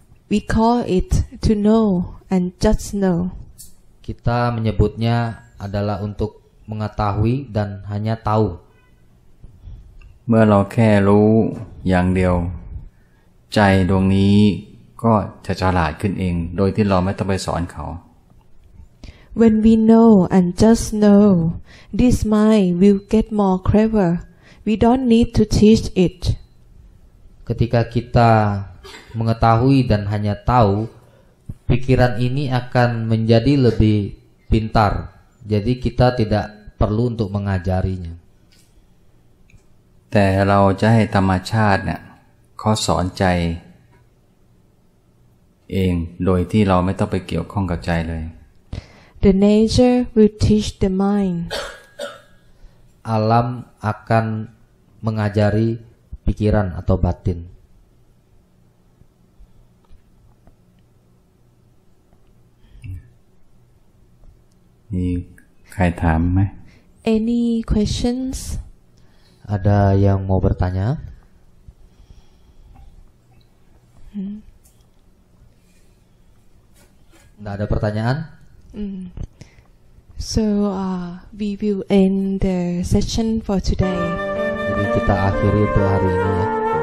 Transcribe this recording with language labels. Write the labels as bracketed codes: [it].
[en] We call it to know and just know. [id] Kita menyebutnya adalah untuk mengetahui dan hanya tahu. [th] เมื่อเราแค่รู้อย่างเดียวใจดวงนี้ก็จะฉลาดขึ้นเองโดยที่เราไม่ต้องไปสอนเขา [en] When we know and just know, this mind will get more clever. We don't need to teach it. [id] Ketika kita mengetahui dan hanya tahu, pikiran ini akan menjadi lebih pintar. Jadi kita tidak perlu untuk mengajarinya. [th] แต่เราจะให้ธรรมชาติเนี่ยเขาสอนใจเองโดยที่เราไม่ต้องไปเกี่ยวข้องกับใจเลย [en] The nature will teach the mind. [id] Alam akan mengajari pikiran atau batin. [th] มีใครถามไหม [en] Any questions? [id] Ada yang mau bertanya? Nggak ada pertanyaan? [en] So we will end the session for today. [id] Jadi kita akhiri untuk hari ini ya.